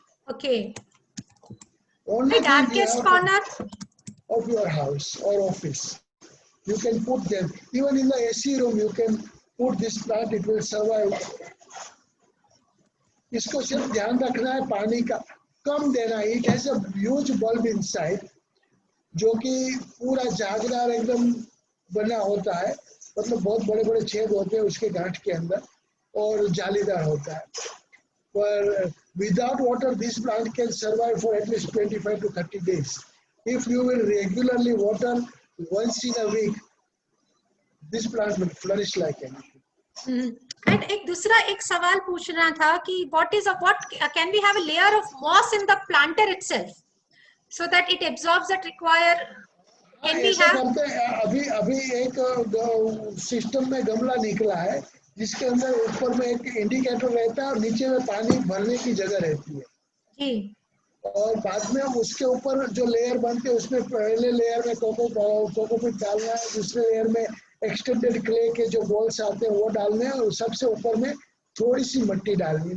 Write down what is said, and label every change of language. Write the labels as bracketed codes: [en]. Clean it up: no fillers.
[en] Okay. Only the darkest corner of your house or office, you can put them. Even in the AC room, you can put this plant. It will survive. [hi] इसको सिर्फ ध्यान रखना है पानी का कम देना है। [en] it has a huge bulb inside, [hi] जो कि पूरा जागदार एकदम बना होता है, मतलब बहुत बड़े बड़े छेद होते हैं उसके गांठ के अंदर और जालीदार होता है। [en] पर without water this plant can survive for at least 25 to 30 days. If you will regularly water once in a week, this plant will flourish like anything. And [hi] एक दूसरा एक सवाल पूछना था कि [en] what can we have a layer of moss in the planter itself so that it absorbs that require? Can we [hi] ऐसा [en] have? [hi] करते हैं। अभी एक सिस्टम में गमला निकला है जिसके अंदर ऊपर में एक इंडिकेटर रहता है और नीचे में पानी भरने की जगह रहती है जी। और बाद में उसके ऊपर जो लेयर बनते हैं उसमें पहले लेयर में कोकोपीट डालना है, दूसरे लेयर में एक्सटेंडेड क्ले के जो बॉल्स आते हैं वो डालने हैं और सबसे ऊपर में थोड़ी सी मिट्टी डालनी है।